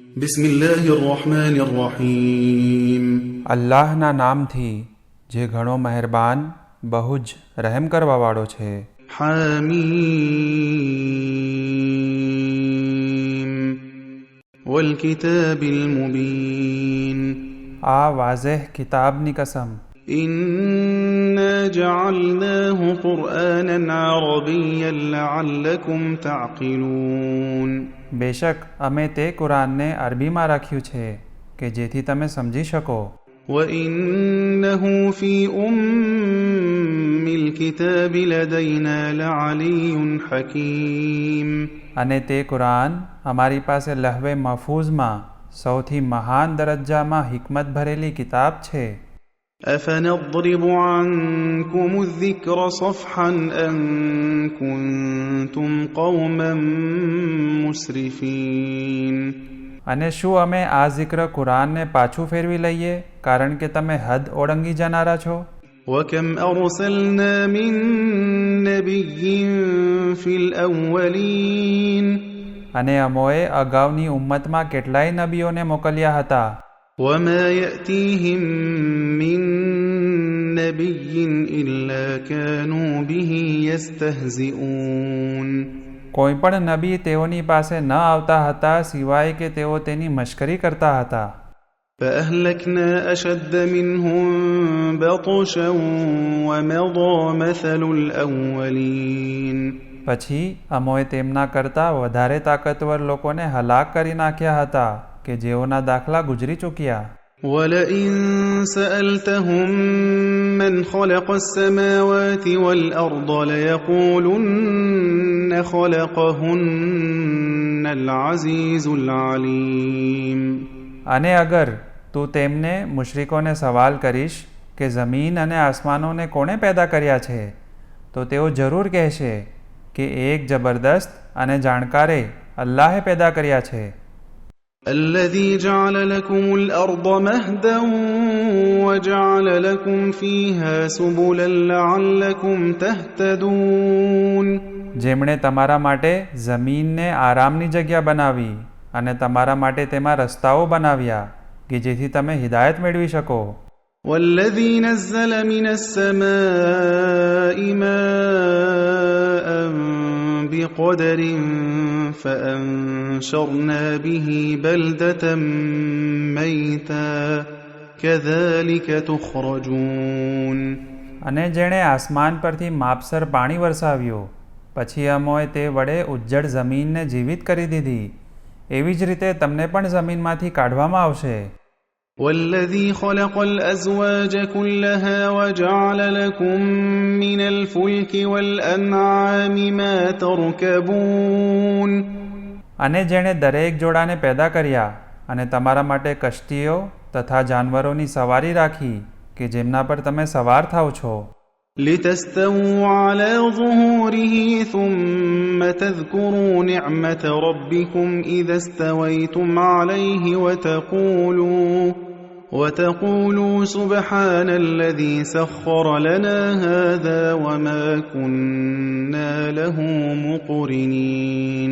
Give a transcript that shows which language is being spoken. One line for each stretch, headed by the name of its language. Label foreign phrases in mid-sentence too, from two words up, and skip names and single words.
Arabic: بسم الله الرحمن الرحيم
Gujarati: અલ્લાહના નામથી જે ઘણો મહેરબાન બહુ જ રહેમ કરવાવાળો છે.
Arabic: حميم والكتاب المبين
Gujarati: આ વાઝેહ કિતાબની કસમ.
Arabic: إنا جعلناه قرآنا عربيا لعلكم تعقلون
Gujarati: બેશક અમે તે કુરાનને અરબીમાં રાખ્યું છે કે જેથી તમે સમજી શકો.
Arabic: وإنه في أم الكتاب لدينا لعلي حكيم
Gujarati: અને તે કુરાન અમારી પાસે લહવે મહફૂઝમાં સૌથી મહાન દરજ્જામાં હિકમત ભરેલી કિતાબ છે.
Arabic: أفنضرب عنكم الذكر صفحا أن كنتم قوما مسرفين
Gujarati: અને શું અમે આ zikર કુરાનને પાછું ફેરવી લઈએ કારણ કે તમે હદ ઓળંગી જનારા છો?
Arabic: وكم أرسلنا من نبي في الأولين
Gujarati: અને અમોએ અગાઉની ઉમ્મતમાં કેટલાય નબીઓને મોકલ્યા હતા.
Arabic: وما يأتيهم من نبي إلا كانوا به يستهزئون
Gujarati: કોઈ પણ નબી તેઓની પાસે ન આવતા હતા સિવાય કે તેઓ તેની મશ્કરી કરતા હતા.
Arabic: فأهلكنا أشد منهم بطشا ومضى مثل الأولين
Gujarati: પછી અમોએ તેમના કરતાં વધારે તાકતવર લોકોને હલાક કરી નાખ્યા હતા કે જેઓના દાખલા ગુજરી ચૂક્યા.
Arabic: ولئن سألتهم من خلق السماوات والأرض ليقولن خلقهن العزيز العليم
Gujarati: અને અગર તું તેમને મુશ્રિકોને સવાલ કરીશ કે જમીન અને આસમાનોને કોણે પેદા કર્યા છે તો તેઓ જરૂર કહેશે કે એક જબરદસ્ત અને જાણકારે અલ્લાહે પેદા કર્યા છે.
Arabic: الذي جعل لكم الأرض مهدا وجعل لكم فيها سبلا لعلكم تهتدون
Gujarati: જેમણે તમારા માટે જમીનને આરામની જગ્યા બનાવી અને તમારા માટે તેમાં રસ્તાઓ બનાવ્યા કે જેથી તમે હિદાયત મેળવી શકો.
Arabic: والذي نزل من السماء ماء بقدر فأنشرنا به بلدة ميتا كذلك تخرجون
Gujarati: અને જેણે આસમાન પરથી માપસર પાણી વરસાવ્યું પછી અમોએ તે વડે ઉજ્જડ જમીનને જીવિત કરી દીધી એવી જ રીતે તમને પણ જમીનમાંથી કાઢવામાં આવશે.
Arabic: والذي خلق الأزواج كلها وجعل لكم من الفلك والأنعام ما تركبون
Gujarati: અને જેણે દરેક જોડાને પેદા કર્યા અને તમારા માટે કશ્તીઓ તથા જાનવરોની સવારી રાખી કે જેમના પર તમે સવાર થાવ છો.
Arabic: لتستووا على ظهوره ثم تذكروا نعمة ربكم إذا استويتم عليه وتقولوا سبحان الذي سخر لنا هذا وما كنا له مقرنين